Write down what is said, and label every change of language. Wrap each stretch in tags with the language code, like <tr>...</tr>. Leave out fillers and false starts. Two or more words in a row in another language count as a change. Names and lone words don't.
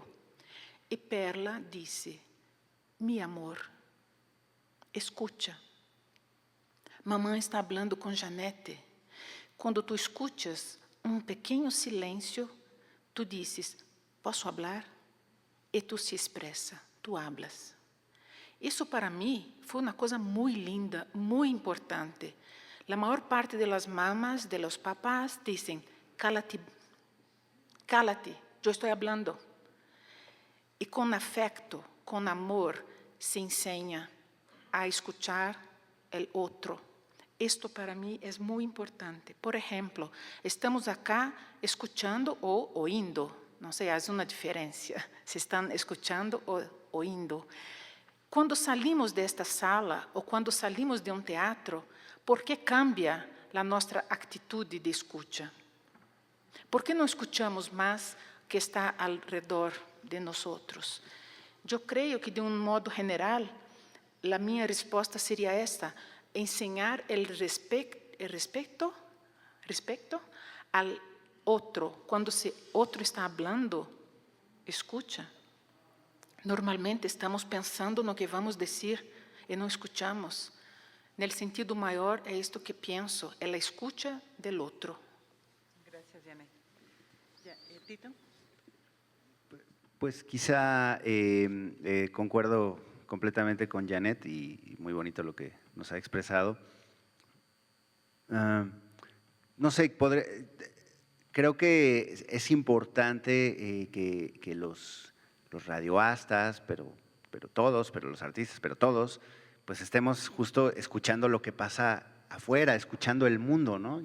<es>Y Perla dice, mi amor, escucha. Mamãe está hablando con Janete. Cuando tú escuchas un pequeño silencio, tú dices, ¿posso hablar? Y tú se expresa, tú hablas.</es> <pt>Isso para mim foi uma coisa muito linda, muito importante. A maior parte das mamás,</pt> <es>de los papás,</es> <pt>dizem,</pt> <es>cálate, cálate,</es> <pt>eu estou falando. E com afecto, com amor, se ensina a escuchar o outro. Isto para mim é muito importante. Por exemplo, estamos</pt> <es>acá escuchando</es> <pt>ou ouvindo. Não sei, há uma diferença. Se estão escuchando ou ouvindo. Quando salimos desta sala ou quando salimos de um teatro, por que cambia a nossa atitude de escuta? Por que não escutamos mais o que está ao redor de nós? Eu creio que, de um modo geral, a minha resposta seria esta: ensinar o respeito ao outro. Quando o outro está falando, escuta. Normalmente estamos pensando no que vamos dizer e não escuchamos. No sentido maior, é isto que penso, é a escuta do outro.</pt> <es>Gracias, Janet. Tito. Pues quizá concuerdo completamente con Janet y muy bonito lo que nos ha expresado. No sé, creo que es importante que los radioastas, pero todos, pero los artistas, pero todos, pues estemos justo escuchando lo que pasa afuera, escuchando el mundo, ¿no?</es>